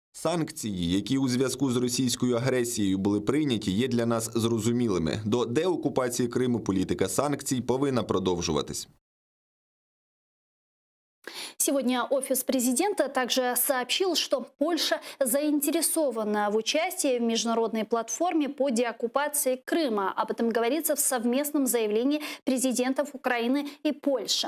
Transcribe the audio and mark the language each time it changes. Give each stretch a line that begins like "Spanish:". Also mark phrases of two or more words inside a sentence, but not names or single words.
Ukrainian: Санкції, які у зв'язку з російською агресією були прийняті, є для нас зрозумілими. До деокупації Криму політика санкцій повинна продовжуватись.
Russian: Сегодня офис президента также сообщил, что Польша заинтересована в участии в международной платформе по деоккупации Крыма. Об этом говорится в совместном заявлении президентов Украины и Польши.